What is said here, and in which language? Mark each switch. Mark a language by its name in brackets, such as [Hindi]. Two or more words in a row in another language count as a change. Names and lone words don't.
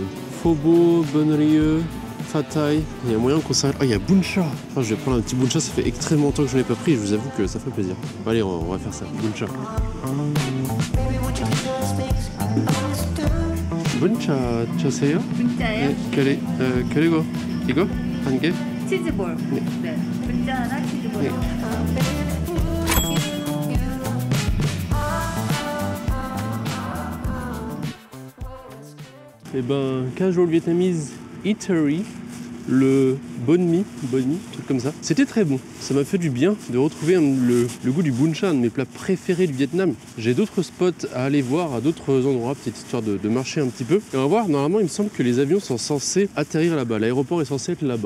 [French] Phobo, Banh Rie, Fatay. Il y a moyen qu'on s'arrête. Ah, il y a Buncha. Ah, je vais prendre un petit Buncha, ça fait extrêmement longtemps que je ne l'ai pas pris et je vous avoue que ça fait plaisir. Bon, allez, on va faire ça. Buncha. Buncha, chaseyo? [Korean] 분짜예요? 그리고 이거 한 개? 치즈볼. 네. 분짜 하나, 치즈볼. [French] Eh ben, Casual Vietnamese Eatery, le banh mi, truc comme ça. C'était très bon, ça m'a fait du bien de retrouver le goût du bun cha, un de mes plats préférés du Vietnam. J'ai d'autres spots à aller voir, à d'autres endroits, peut-être histoire de marcher un petit peu. Et on va voir, normalement il me semble que les avions sont censés atterrir là-bas, l'aéroport est censé être là-bas.